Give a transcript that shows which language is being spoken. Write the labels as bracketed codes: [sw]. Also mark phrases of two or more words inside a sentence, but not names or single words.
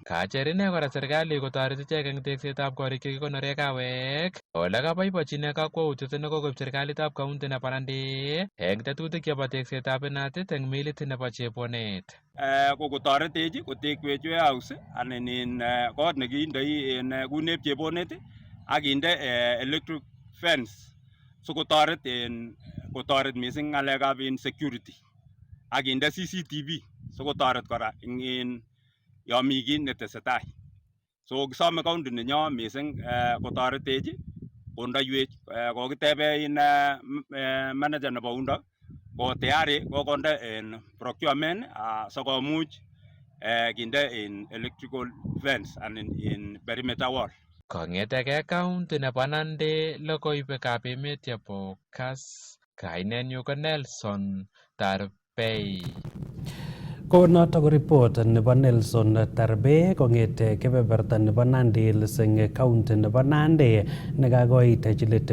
[kln] Kacher ine kora serikali kotoret ichek eng teksetab korik chekikonore kawek ole kaboibochi ine kakwautiet nekokoib serikalitab kaunti nebo Nandi eng tetutik chebo teksetab inatit eng milit nebo Chebonet. Kokotoretech kotekwech warehouse anan in kot nekindoi en kunep Chebonet ak kinde [en] electric fence [kln] so kotoret mising ng'alekab security ak kinde CCTV so kotoret kora in yo mi kiy netesetai. So kisome county nenyo mising kotoretech kondoiwech kokitebe in manager nebo undo ko tayari kokonde en procurement sikomuch kinde in [en] electrical fence [kln] and in [en] perimeter wall. [kln] Kong'etege county nebo Nandi logoiwekab emet chebo Kass, kainenyu ko Nelson Tarbei. Ko noto ko report nebo Nelson Tarbe kong'ete kebeberta nebo Nandi Hills eng county nebo Nandi nekakoit chilet